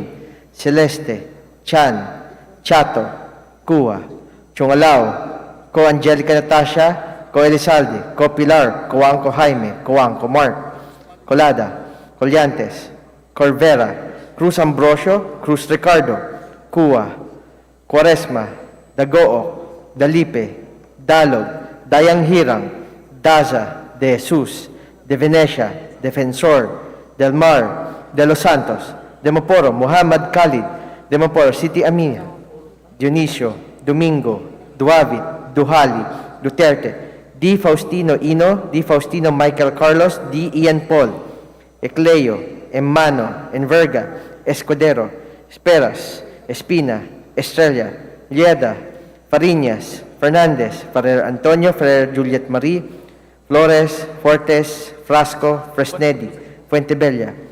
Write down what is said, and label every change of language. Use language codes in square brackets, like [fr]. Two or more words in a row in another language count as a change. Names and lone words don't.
[en] Celeste, Chan, Chato, Cua, Chongalao, Co Angelica Natasha, Co Elizalde, Co Pilar, Coanco Jaime, Coanco Mark, Colada, Collantes, Corvera, Cruz Ambrosio, Cruz Ricardo, Cua, Quaresma, Dagoo, Dalipe, Dalog, Dayang Hirang, Daza, De Jesus, De Venecia, Defensor, Del Mar, De Los Santos, Demoporo, Muhammad Khalid, Demoporo, City Amina, Dionisio, Domingo, Duavit, Duhali, Duterte, D. Faustino Ino, D. Faustino Michael Carlos, D. Ian Paul, Ecleo, Emmano, Enverga, Escudero, Esperas, Espina, Estrella, Lieda, Fariñas, Fernandez, Ferrer Antonio, Ferrer Juliet Marie, Flores, Fortes, Frasco, Fresnedi, Fuentebella,